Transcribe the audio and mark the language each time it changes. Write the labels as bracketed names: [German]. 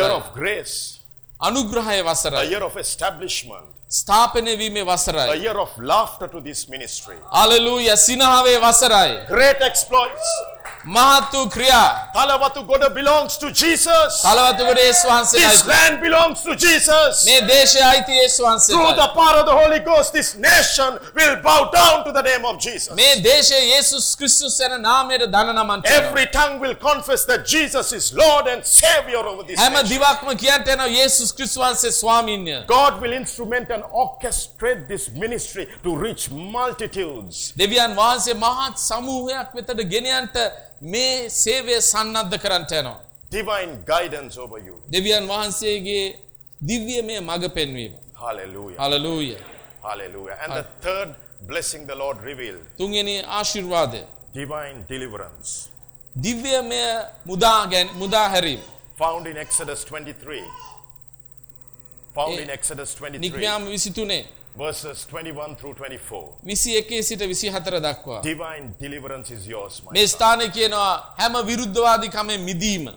[English] year of grace [Sinhala] අනුග්‍රහයේ වසරයි [English] a year of establishment [Sinhala] ස්ථාපනය වීමේ වසරයි [English] a year of laughter to this ministry [Sinhala] hallelujah සිනහවේ වසරයි [English] great exploits [Sinhala] මහත්තු ක්‍රියා [English] Thalawathugoda belongs to jesus [Sinhala] තලවතු ගොඩ යේසු වහන්සේයි [English] this land belongs to jesus [Sinhala] මේ දේශය අයිති යේසු වහන්සේට [English] through the power of the holy ghost this nation will bow down to the name of jesus [Sinhala] මේ දේශය යේසුස් ක්‍රිස්තුස් යන නාමයට දන නමන්ත [English] every tongue will confess that jesus is lord and savior over this [Sinhala] හැම දිවක්ම කියන්ට යන යේසුස් ක්‍රිස්තුස් වහන්සේ ස්වාමීන් [English] god will instrument and orchestrate this ministry to reach multitudes [Sinhala] දෙවියන් වහන්සේ මහත් සමූහයක් වෙතට ගෙනියන්ට මේ සේවය සන්නද්ධ කරන්ට යනවා [English] divine guidance over you [Sinhala] දෙවියන් වහන්සේගේ දිව්‍යමය මඟ පෙන්වීම [English] hallelujah hallelujah hallelujah and the third blessing the lord revealed [Sinhala] තුන්වෙනි ආශිර්වාදය [English] divine deliverance [Sinhala] දිව්‍යමය මුදා හැරීම [English] found in exodus 23 found in exodus 23 [Sinhala] නිකම් 23 [English] verses 21 through 24 [Sinhala] 21 සිට 24 දක්වා [English] divine deliverance is yours my [Sinhala] මේ ස්ථානයේ කියනවා හැම විරුද්ධවාදීකමෙන් මිදීම